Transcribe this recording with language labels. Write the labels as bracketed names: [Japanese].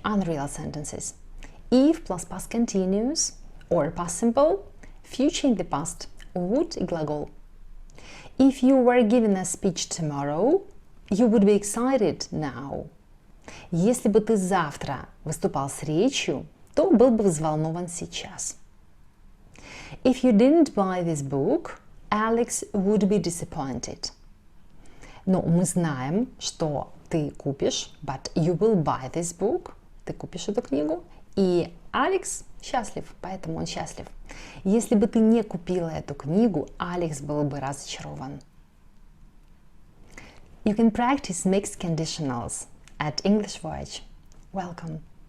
[English] Unreal sentences. If plus past continuous or past simple, future in the past, would и глагол. If you were giving a speech tomorrow, you would be excited now. [Russian] Если бы ты завтра выступал с речью, то был бы взволнован сейчас. [English] If you didn't buy this book, Alex would be disappointed. [Russian] Но мы знаем, что ты купишь, [English] but you will buy this book. [Russian] Ты купишь эту книгу, и Алекс счастлив, поэтому он счастлив. Если бы ты не купила эту книгу, Алекс был бы разочарован. [English] You can practice mixed conditionals at English Voyage. Welcome!